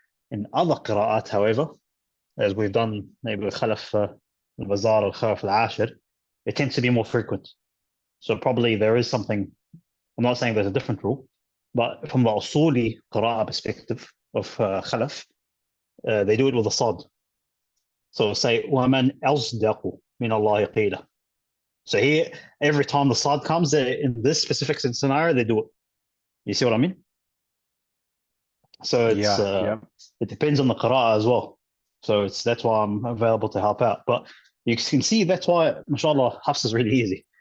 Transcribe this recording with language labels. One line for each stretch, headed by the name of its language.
English: In other qira'at, however, as we've done maybe with Khalaf al-Bazar or Khalaf al-Ashir, it tends to be more frequent. So probably there is something, I'm not saying there's a different rule, but from the usuli qira'ah perspective of Khalaf, they do it with a sad. So say,
Arabic: وَمَنْ أَصْدَقُ مِنَ اللَّهِ قِيلًا.
English: So here, every time the sad comes, in this specific scenario, they do it. You see what I mean? So it's it depends on the qira'ah as well. So that's why I'm available to help out. But you can see that's why, mashallah, Hafs is really easy.